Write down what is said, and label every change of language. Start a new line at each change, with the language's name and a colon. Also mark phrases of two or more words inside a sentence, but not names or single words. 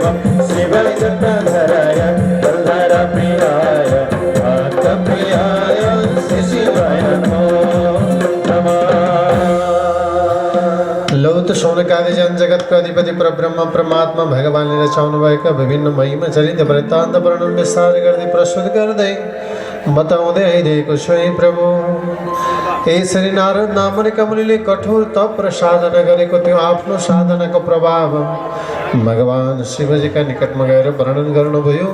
Sanskrit: शिव जटाधराय कल्हार प्रियाय भक्त प्रियाय श्री शिवाय नमः।
Nepali: लौत शौनकादि जन जगतको अधिपति परब्रह्म परमात्मा भगवानले रचाउनु भएका विभिन्न महिमा चरित्र वृत्तान्त वर्णन विस्तार गर्दै प्रस्तुत गर्दै बताउँदै आइरहेको छु। हे प्रभु, यसरी नारद नामक मुनिले कठोर तप र साधना गरेको थियो। आफ्नो साधनाको प्रभाव भगवान् शिवजीका निकटमा गएर वर्णन गर्नुभयो।